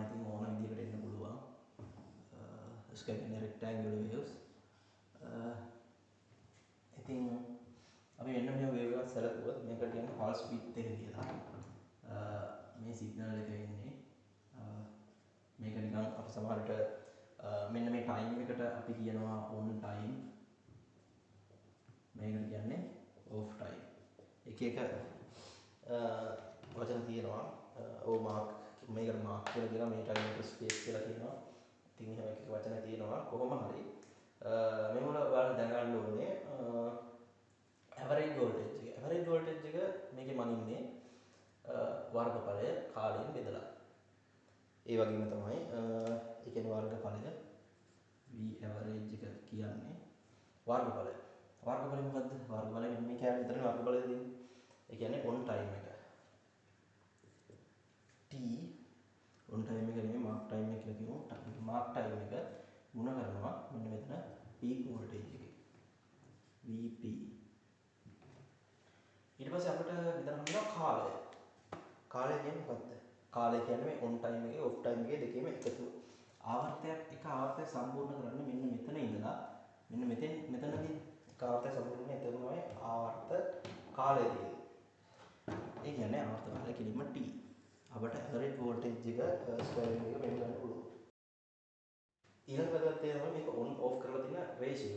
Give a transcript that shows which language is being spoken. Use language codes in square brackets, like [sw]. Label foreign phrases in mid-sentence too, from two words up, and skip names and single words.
[si] ඉතින් ඕන විදිහකට එන්න පුළුවන්. ස්ක්වයර් කියන්නේ [en] rectangular waves. [si] ඉතින් අපි මෙන්න මේ වේව් එකක් සැලකුවොත් මේකට කියන්නේ [en] pulse width [si] එක කියලා. මේ සිග්නල් එක එන්නේ සමහරට මෙන්න මේ ටයිම් එකට අපි කියනවා [en] on time [si] මේකට කියන්නේ [en] off time [si] එක එක වචන තියෙනවා ඕ මාක් මේකට මාක් කියලා කියනවා මේ ටයිම් එකට ස්පේස් කියලා කියනවා ඉතින් එහෙම එක එක වචන තියෙනවා කොහොම හරි මේ වල ඔයාලා දැනගන්න ඕනේ [en] average voltage [si] එක මේකේ මනින්නේ වර්ගඵලය කාලයෙන් බෙදලා ඒ වගේම තමයි ඒ කියන්නේ වර්ගඵලය [en] V average [si] එක කියන්නේ වර්ගඵලය මොකද්ද වර්ගඵලය මෙන්න මේ කැලේ විතරනේ වර්ගඵලය දෙන්නේ ඒ කියන්නේ [en] on time [si] එක [en] t on time [si] එක නෙමෙයි [en] mark time [si] එක කියලා කියමු [en] mark time [si] එක ಗುಣ කරනවා මෙන්න මෙතන [en] peak voltage [si] එකේ Vp ඊට පස්සේ අපිට හිතන්න පුළුවන් කාලය කියන්නේ මොකද්ද කාලය කියන්නේ මේ [en] on time [si] එකේ [en] off time [si] එකේ දෙකේම එකතුව ආවර්තයක් සම්පූර්ණ කරන්නේ මෙන්න මෙතන ඉඳලා මෙන්න මෙතනදී එක ආවර්තයක් සම්පූර්ණ කරන්නේ එතන තමයි ආවර්ත කාලය තියෙන්නේ ඒ කියන්නේ ආවර්ත කාලය කිලිම t අපට [en] average voltage [si] එක ස්ක්වයර් එක මෙන්න ගන්න පුළුවන් ඊළඟ වැදගත් දේ තමයි මේක [en] on off [si] කරලා තියෙන රේෂියෝ එක.